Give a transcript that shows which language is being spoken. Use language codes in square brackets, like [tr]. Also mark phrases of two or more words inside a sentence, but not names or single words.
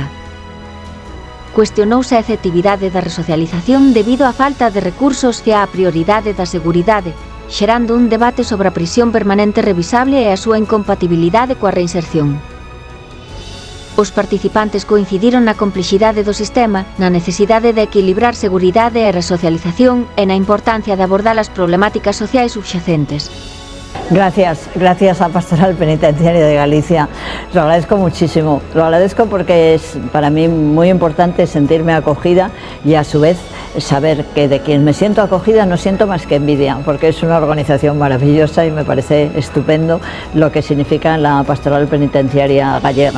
[gl] Cuestionouse a efectividade da resocialización debido á falta de recursos e á prioridade da seguridade, xerando un debate sobre a prisión permanente revisable e a súa incompatibilidade coa reinserción. Os participantes coincidiron na complexidade do sistema, na necesidade de equilibrar seguridade e resocialización e na importancia de abordar as problemáticas sociais subxacentes. [es] Gracias a Pastoral Penitenciaria de Galicia. Lo agradezco muchísimo. Lo agradezco porque es para mí muy importante sentirme acogida y a su vez saber que de quien me siento acogida no siento más que envidia, porque es una organización maravillosa y me parece estupendo lo que significa la Pastoral Penitenciaria gallega.